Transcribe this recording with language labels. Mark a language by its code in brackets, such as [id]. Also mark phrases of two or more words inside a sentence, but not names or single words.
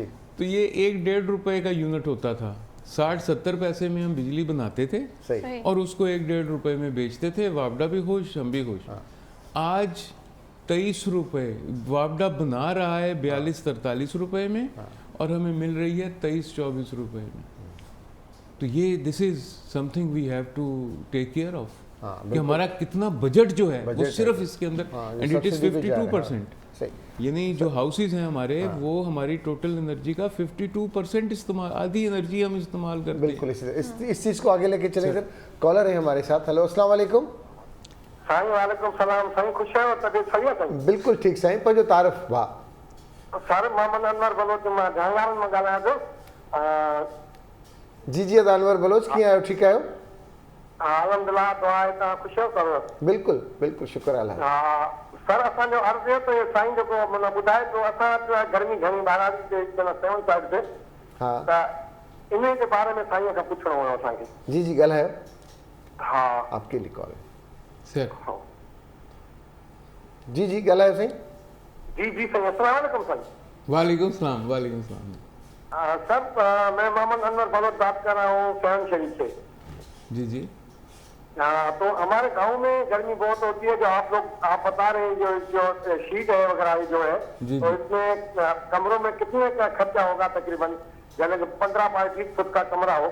[ur] تو یہ 1-1.5 روپے کا یونٹ ہوتا تھا، 60-70 پیسے میں ہم بجلی بناتے تھے صحیح. صحیح. اور اس کو 1-1.5 روپے میں بیچتے تھے. واپڈا بھی خوش، ہم بھی خوش. हाँ। آج 23 روپے واپڈا بنا رہا ہے 42-43 روپے میں, हाँ। اور ہمیں مل رہی ہے 23-24 روپے میں. تو یہ [en] this is something we have to take care of [ur] हाँ, कि बिल्कुल। ہمارا کتنا بجٹ جو ہے बजट वो है। صرف اس کے اندر, हाँ, [en] and it is [ur] سبسڈی پہ جا رہا ہے. 52%। सही। یعنی جو ہاؤسز ہیں ہمارے، وہ ہماری [en] total energy [ur] کا 52% استعمال، آدھی انرجی ہم استعمال کرتے ہیں. بالکل اس چیز کو آگے لے کے چلے سر. کالر ہے ہمارے ساتھ۔ ہیلو, السلام علیکم. [sd] साईं वालेकुम सलाम। साईं खुश आहियो? तबियत सही आहे साईं? बिल्कुल ठीक साईं, पंहिंजो तारीफ़ भाउ। सर मोहम्मद अनवर बलोच मां जहांगारनि मां ॻाल्हायां थो। जी जी अनवर बलोच, कीअं आहियो? ठीकु आहियो? अल्हम्दुलिल्लाह, दुआ आहे। तव्हां ख़ुशि आहियो सर? बिल्कुल बिल्कुल, शुक्र अल्लाह। सर असांजो अर्ज़ु इहो त साईं जेको माना ॿुधाए थो, असां वटि गर्मी घणी ॿाहिरां ते 7 साइड ते, हा त इन जे बारे में साईं खां पुछणो हुयो असांखे। जी जी ॻाल्हायो, हा [ur] آپ کے لیے کال ہے. सर [sd] जी जी ॻाल्हायो साईं। जी जी साईं, अस्सलाम वालेकुम साईं। [ur] وعلیکم السلام۔ وعلیکم السلام. سر میں محمد انور بلوچ بات کر رہا ہوں شہن شریف سے. جی جی. تو ہمارے گاؤں میں گرمی بہت ہوتی ہے، جو آپ بتا رہے ہیں، جو شیٹ ہے وغیرہ جو ہے, जी, तो जी। اس میں کمروں میں کتنے کا خرچہ ہوگا تقریباً؟ یعنی کہ 15 بائی 20 فٹ کا کمرہ ہو.